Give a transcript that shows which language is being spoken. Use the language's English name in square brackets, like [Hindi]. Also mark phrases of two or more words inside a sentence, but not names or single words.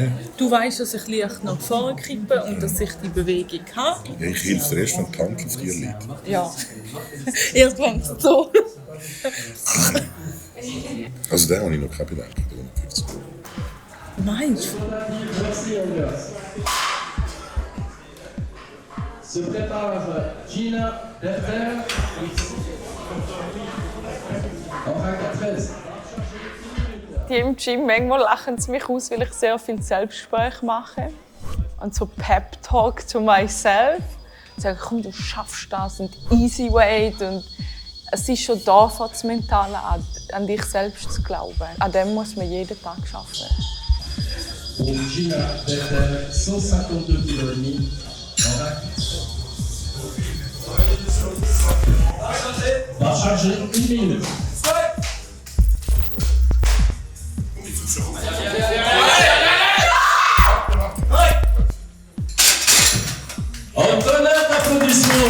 [German] Du weißt, dass ich leicht nach vorne kippe und dass ich die Bewegung habe. Ja, ich helfe dir erst, wenn die Hand auf dir liegt. Ja. Irgendwann so. Also da habe ich noch keine Bedenken. Meinst du? [French] Se prépare Gina Derfer. [German] Auch 13. Die im Gym, manchmal lachen sie mich aus, weil ich sehr viel Selbstgespräch mache. Und so [English] Pep-Talk to myself. [German] Ich sage, komm, du schaffst das und [English] easy weight. [German] Und es ist schon da, das Mentale an dich selbst zu glauben. An dem muss man jeden Tag arbeiten. [French] Pour Gina Dechter, 152 kg et demi en rack. Va charger 1 minute. Un tonnerre d'applaudissements.